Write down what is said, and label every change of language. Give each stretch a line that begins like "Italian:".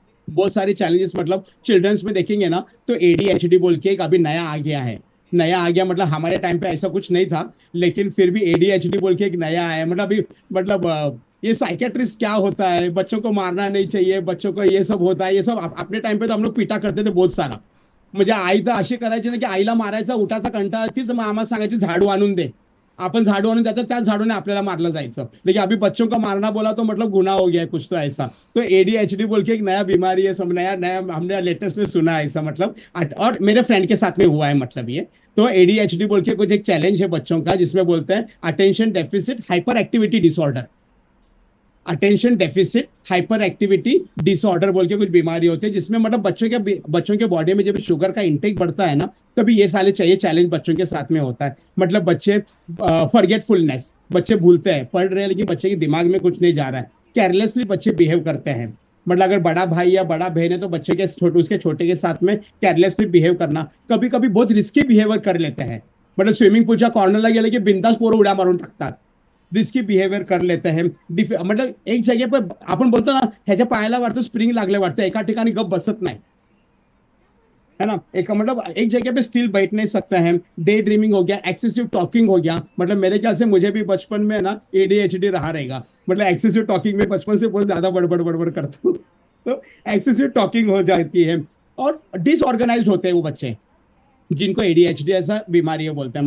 Hindi: बहुत सारे चैलेंजेस मतलब चिल्ड्रंस में देखेंगे ना तो एडीएचडी बोल के एक अभी नया आ गया है. नया आ गया मतलब हमारे टाइम पे ऐसा कुछ नहीं था, लेकिन फिर भी एडीएचडी बोल के एक नया आया. मतलब अभी मतलब ये साइकेट्रिस्ट क्या होता है, बच्चों को मारना नहीं चाहिए, बच्चों को ये सब होता है, ये सब अपने टाइम पे तो हम लोग पिटा करते थे बहुत सारा.
Marathi: म्हणजे आई तर अशी करायची ना की आईला मारायचा उठाचा कंटाळा, तीच आम्हाला सांगायची झाडू आणून दे. अपन झाड़ू आणून द्यायचं, त्या झाडूने आपल्याला मारलं जायचं.
Hindi: लेकिन अभी बच्चों का मारना बोला तो मतलब गुनाह हो गया है कुछ तो ऐसा. तो एडीएचडी बोल के एक नया बीमारी है, सब नया नया हमने लेटेस्ट में सुना है ऐसा. मतलब और मेरे फ्रेंड के साथ में हुआ है मतलब ये. तो एडीएचडी बोल के कुछ एक चैलेंज है बच्चों का जिसमें बोलते हैं attention deficit hyper activity disorder. Attention deficit hyper activity disorder बोल के कुछ बीमारी होती है, जिसमें मतलब बच्चों के बॉडी में जब शुगर का इंटेक बढ़ता है ना तभी ये सारे चाहिए चैलेंज बच्चों के साथ में होता है. मतलब बच्चे फॉरगेटफुलनेस, बच्चे भूलते हैं, पढ़ रहे हैं लेकिन बच्चे के दिमाग में कुछ नहीं जा रहा है. केयरलेसली बच्चे बिहेव करते हैं. मतलब अगर बड़ा भाई या बड़ा बहन है तो बच्चे के उसके छोटे के साथ में केयरलेसली बिहेव करना. कभी कभी बहुत रिस्की बिहेवियर कर लेते हैं.
Marathi: मतलब स्विमिंग पूलच्या कॉर्नरला गेले की बिंदास पोरं उड्या मारून टाकतात,
Hindi: रिस्की बिहेवियर कर लेते हैं.
Marathi: मतलब
Hindi: एक जगह पर
Marathi: आपण बोलतो ना ह्याच्या पायाला वाटतं स्प्रिंग लागले वाटतं, एका ठिकाणी गप बसत
Hindi: नहीं है ना. एक मतलब एक जगह पे स्टिल बैठ नहीं सकते हैं. डे ड्रीमिंग हो गया, एक्सेसिव टॉकिंग हो गया. मतलब मेरे ख्याल से मुझे भी बचपन में ना एडीएचडी रहा रहेगा. मतलब एक्सेसिव टॉकिंग में बचपन से बहुत ज्यादा बड़बड़ बड़बड़ करता हूँ, तो एक्सेसिव टॉकिंग हो जाती है. और डिसऑर्गेनाइज्ड होते हैं वो बच्चे जिनको एडीएचडी ऐसा बीमारी है बोलते हैं.